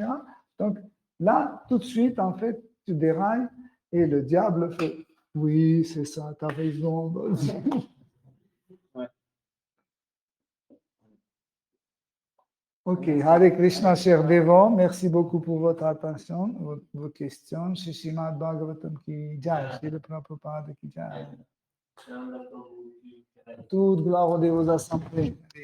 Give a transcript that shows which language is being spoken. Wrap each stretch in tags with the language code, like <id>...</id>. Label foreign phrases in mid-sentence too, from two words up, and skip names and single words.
<fr>Donc là, tout de suite, en fait, tu dérailles et le diable fait, oui, c'est ça, tu as raison. Ouais.</fr> <sa>Ok, Hare Krishna,</sa> <fr>cher Devo, merci beaucoup pour votre attention, vos questions.</fr> <hi>Shishimad Bhagavatam ki jai, Srila Prabhupada ki jai.</hi> <fr>Toute gloire aux dévots assemblés.</fr>